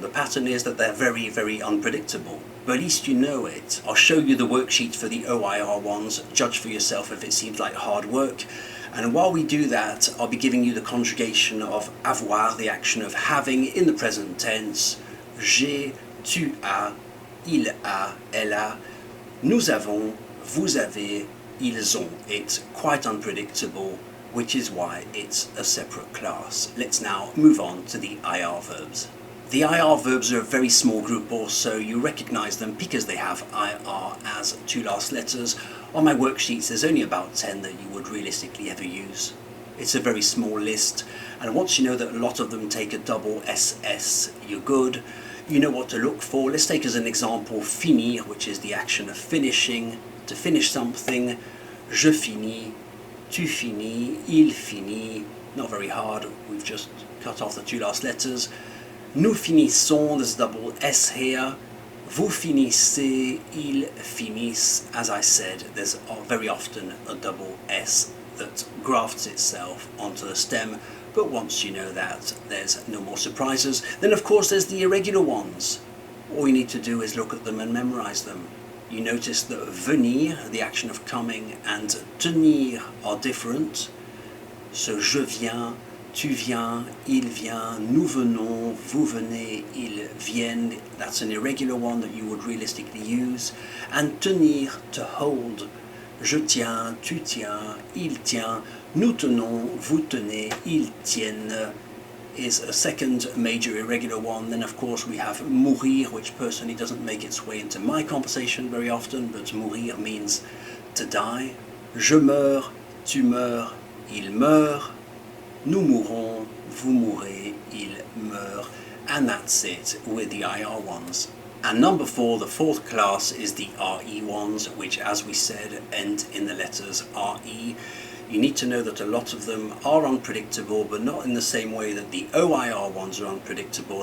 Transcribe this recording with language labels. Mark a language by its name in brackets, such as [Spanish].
[English] The pattern is that they're very unpredictable. But at least you know it. I'll show you the worksheet for the OIR ones. Judge for yourself if it seems like hard work. And while we do that, I'll be giving you the conjugation of avoir, the action of having in the present tense. [French] J'ai, tu as, il a, elle a, nous avons, vous avez, ils ont. [English] It's quite unpredictable, which is why it's a separate class. Let's now move on to the IR verbs. The IR verbs are a very small group also. You recognize them because they have IR as two last letters. On my worksheets there's only about 10 that you would realistically ever use. It's a very small list, and once you know that a lot of them take a double SS, you're good. You know what to look for. Let's take as an example finir, which is the action of finishing, to finish something. [French] Je finis, tu finis, il finit. [English] Not very hard, we've just cut off the two last letters. [French] Nous finissons, [English] there's a double S here. [French] Vous finissez, ils finissent. [English] As I said, there's very often a double S that grafts itself onto the stem, but once you know that, there's no more surprises. Then of course there's the irregular ones. All you need to do is look at them and memorize them. You notice that venir, the action of coming, and tenir are different. [French] So je viens, tu viens, il vient, nous venons, vous venez, ils viennent. [English] That's an irregular one that you would realistically use. And tenir, to hold. [French] Je tiens, tu tiens, il tient, nous tenons, vous tenez, ils tiennent, [English] is a second major irregular one. Then of course we have mourir, which personally doesn't make its way into my conversation very often, but mourir means to die. [French] Je meurs, tu meurs, il meurt. Nous mourons, vous mourrez, il meurt. [English] And that's it with the IR ones. And number 4, the fourth class, is the RE ones, which, as we said, end in the letters RE. You need to know that a lot of them are unpredictable, but not in the same way that the OIR ones are unpredictable.